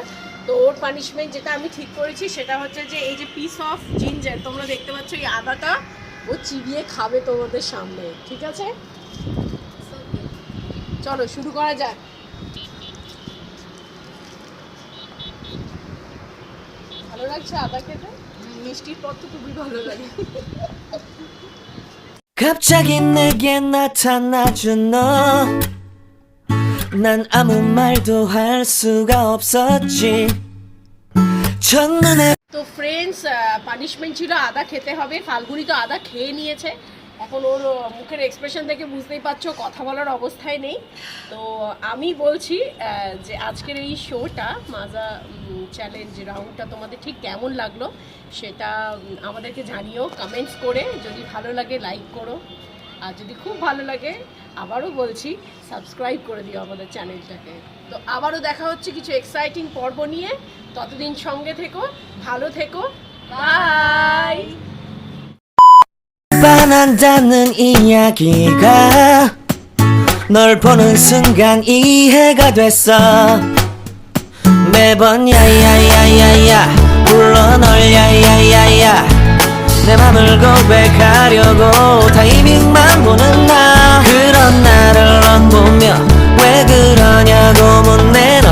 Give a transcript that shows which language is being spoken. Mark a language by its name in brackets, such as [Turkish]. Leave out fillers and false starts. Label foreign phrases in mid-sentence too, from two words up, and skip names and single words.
[Bangla] তো ওর পানিশমেন্ট যেটা আমি ঠিক করেছি সেটা হচ্ছে যে এই যে [English] piece of ginger [Bangla] তোমরা দেখতে পাচ্ছ, এই আদাটা ও চিবিয়ে খাবে তোমাদের সামনে, ঠিক আছে? চলো শুরু করা যাক। ভালো লাগছে আদা খেতে? মিষ্টির পর তো খুবই ভালো লাগে। [Korean] 갑자기 내게 나타나준 너 난 아무 말도 할 수가 없었지 첫눈에 [Bangla] তো ফ্রেন্ডস, পানিশমেন্ট ছিল আদা খেতে হবে। ফাল্গুনি তো আদা খেয়ে নিয়েছে, এখন ওর মুখের এক্সপ্রেশন দেখে বুঝতেই পারছো কথা বলার অবস্থায় নেই। তো আমি বলছি যে আজকের এই শোটা মাজা [English] challenge roundটা [Bangla] তোমাদের ঠিক কেমন লাগলো সেটা আমাদেরকে জানিও কমেন্টস করে। যদি ভালো লাগে লাইক করো, আর যদি খুব ভালো লাগে আবারও বলছি সাবস্ক্রাইব করে দিও আমাদের চ্যানেলটাকে। তো আবারও দেখা হচ্ছে কিছু এক্সাইটিং পর্ব নিয়ে, ততদিন সঙ্গে থেকো, ভালো থেকো, বাই। [Korean] 반한다는 이야기가 널 보는 순간 이해가 됐어 매번 야야야야야 불러 널 야야야야 내 맘을 고백하려고 타이밍만 보는 나 그런 나를 넌 보며 왜 그러냐고 묻네